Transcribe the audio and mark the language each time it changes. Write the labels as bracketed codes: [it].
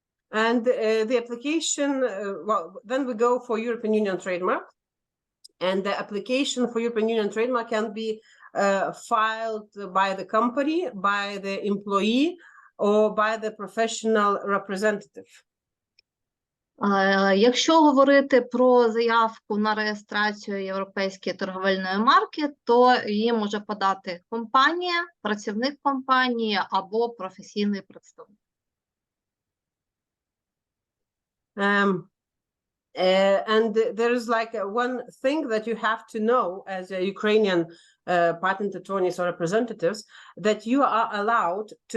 [en] And the application, then we go for European Union trademark, and the application for European Union trademark can be filed by the company, by the employee, or by the professional representative. [uk] Якщо говорити про заявку на реєстрацію європейської торговельної марки, то її може подати компанія, працівник компанії або професійний представник. [en] And there is like one thing that you have to know as a Ukrainian patent attorneys or representatives, that you are allowed